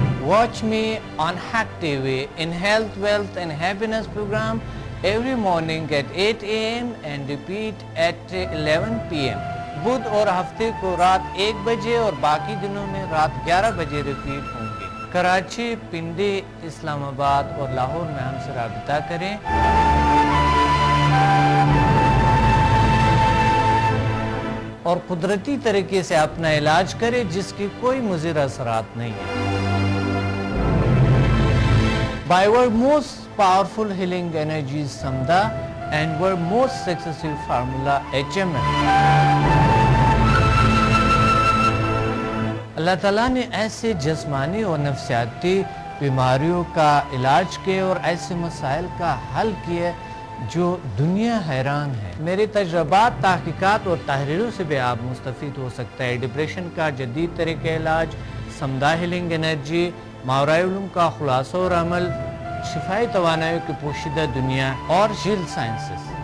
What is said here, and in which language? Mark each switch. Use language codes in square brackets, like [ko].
[en] Watch me on Hack TV in Health, Wealth and Happiness program every morning at 8 a.m. and repeat at 11 p.m. [ur] بدھ اور ہفتے کو رات 1 بجے اور باقی دنوں میں رات 11 بجے ریپیٹ ہوں گے. کراچی، پنڈی، اسلام آباد اور لاہور میں ہم سے رابطہ کریں. اور قدرتی طریقے سے اپنا علاج کریں جس کی کوئی مضر اثرات نہیں ہیں. [en] By our most powerful healing energies Samda and our most successful formula HMN. [ur] اللہ تعالیٰ نے ایسے جسمانی اور نفسیاتی بیماریوں کا علاج کیا اور ایسے مسائل کا حل کیا جو دنیا حیران ہے. میرے تجربات، تحقیقات اور تحریروں سے بھی آپ مستفید ہو سکتا ہے. ڈپریشن کا جدید طریقہ علاج، سمدہ ہیلنگ انرجی، ماورائے علوم کا خلاصہ اور عمل، شفائی توانائی کی پوشیدہ دنیا اور جیل سائنسز.